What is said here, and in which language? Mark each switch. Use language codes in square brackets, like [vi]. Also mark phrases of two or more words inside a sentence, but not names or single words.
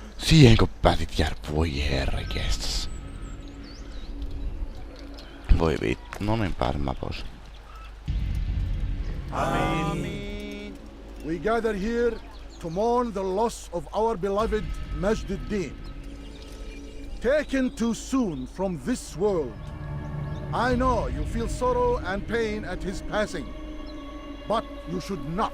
[fi] Siihenkö päätit jäädä? Voi herranjestas. Voi vittu. No niin, pääsen mä pois. Amen. [en] We gather here to mourn the loss of our beloved Majduddin. Taken too soon from this world. I know you feel sorrow and pain at his passing, but you should not.